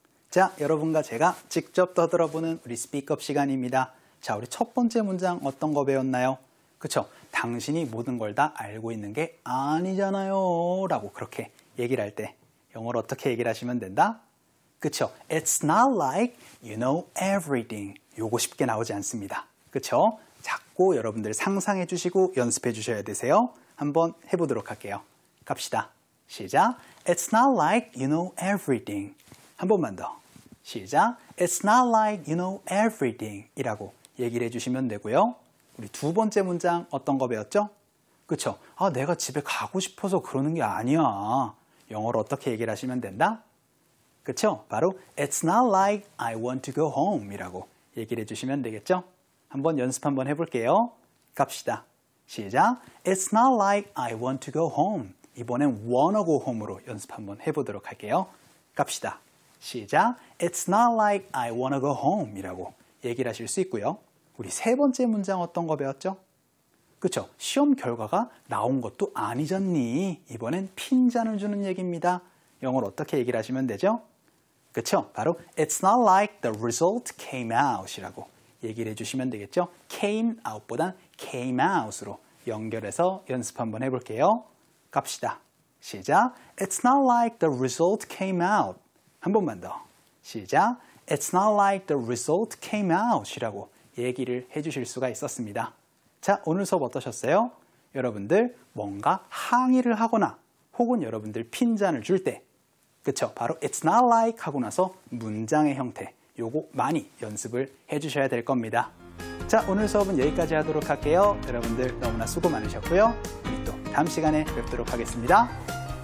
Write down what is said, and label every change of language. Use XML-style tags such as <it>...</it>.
<ko>자, 여러분과 제가 직접 떠들어보는 우리 스피크업 시간입니다. 자, 우리 첫 번째 문장 어떤 거 배웠나요? 그쵸? 당신이 모든 걸 다 알고 있는 게 아니잖아요. 라고 그렇게 얘기를 할 때 영어로 어떻게 얘기를 하시면 된다? 그쵸?</ko> <en>It's not like you know everything.</en> <ko>요거 쉽게 나오지 않습니다. 그쵸? 자꾸 여러분들 상상해 주시고 연습해 주셔야 되세요. 한번 해보도록 할게요. 갑시다. 시작.</ko> <en>It's not like you know everything.</en> <ko>한 번만 더. 시작.</ko> <en>It's not like you know everything.</en> <ko>이라고 얘기를 해주시면 되고요. 우리 두 번째 문장 어떤 거 배웠죠? 그쵸? 아, 내가 집에 가고 싶어서 그러는 게 아니야. 영어로 어떻게 얘기를 하시면 된다? 그쵸?</ko> <en>바로 It's not like I want to go home</en> <ko>이라고 얘기를 해주시면 되겠죠? 한번 연습 한번 해볼게요. 갑시다. 시작.</ko> <en>It's not like I want to go home.</en> <ko>이번엔</ko> <en>wanna go home</en> <ko>으로 연습 한번 해보도록 할게요. 갑시다. 시작.</ko> <en>It's not like I wanna go home</en> <ko>이라고 얘기를 하실 수 있고요. 우리 세 번째 문장 어떤 거 배웠죠? 그쵸? 시험 결과가 나온 것도 아니잖니. 이번엔 핀잔을 주는 얘기입니다. 영어로 어떻게 얘기를 하시면 되죠? 그쵸?</ko> <en>바로 It's not like the result came out</en> <ko>이라고 얘기를 해주시면 되겠죠? came out보단 came out으로 연결해서 연습 한번 해볼게요. 갑시다. 시작.</ko> <en>It's not like the result came out.</en> <ko>한 번만 더. 시작.</ko> <en>It's not like the result came out</en> <ko>이라고 얘기를 해주실 수가 있었습니다. 자, 오늘 수업 어떠셨어요? 여러분들 뭔가 항의를 하거나 혹은 여러분들 핀잔을 줄 때 그쵸? 바로</ko> <en>It's not like</en> <ko>하고 나서 문장의 형태 요거 많이 연습을 해주셔야 될 겁니다. 자, 오늘 수업은 여기까지 하도록 할게요. 여러분들 너무나 수고 많으셨고요. 우리 또 다음 시간에 뵙도록 하겠습니다.</ko>